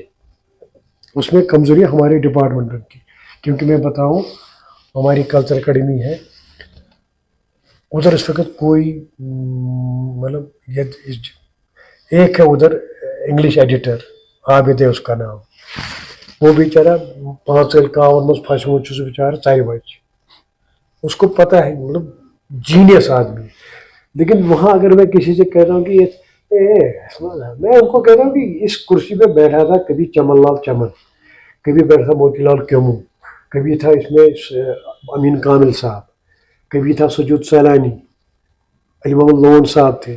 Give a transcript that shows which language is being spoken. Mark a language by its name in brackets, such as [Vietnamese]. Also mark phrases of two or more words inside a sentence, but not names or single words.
[Urdu] اس میں کمزوری ہمارے ڈپارٹمنٹ کی. کیونکہ میں بتاؤں، ہماری کلچر اکیڈمی ہے، ادھر اس وقت کوئی مطلب ایک ہے ادھر [English] English editor, [Urdu] عابد ہے اس کا نام. وہ بیچارہ 5 سال [Kashmiri] کاون مز پھنسمت چھُ سُہ بیچارہ 4 بج. [Urdu] اس کو پتہ ہے، مطلب جینیس آدمی. لیکن وہاں اگر میں کسی سے کہتا ہوں کہ میں ان کو کہتا ہوں کہ اس کرسی پہ بیٹھا تھا کبھی چمن لال چمن، کبھی بیٹھا تھا موتی لال کیمو، کبھی تھا اس میں امین کامل صاحب، کبھی تھا سجود سیلانی، علی محمد لون صاحب تھے.